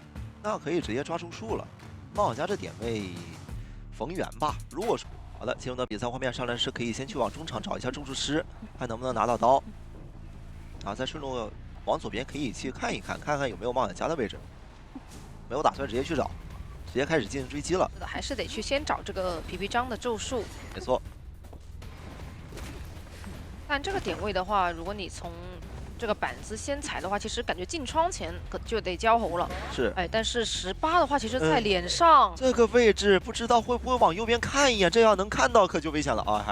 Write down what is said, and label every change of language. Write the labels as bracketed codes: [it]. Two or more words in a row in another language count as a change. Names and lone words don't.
[zh] 那可以直接抓住樹了。冒險家這點位逢源吧。如果說好的，進入到比賽畫面上來是可以先去往中場找一下咒術師，看能不能拿到刀。啊，再順路往左邊可以去看一看，看看有沒有冒險家的位置。沒有打算直接去找，直接開始進行追擊了。是的，還是得去先找這個皮皮章的咒術。沒錯。但這個點位的話，如果你從這個板子先踩的話，其實感覺進窗前可就得交喉了。是。哎，但是18的話，其實在臉上。這個位置不知道會不會往右邊看一眼，這樣能看到可就危險了啊！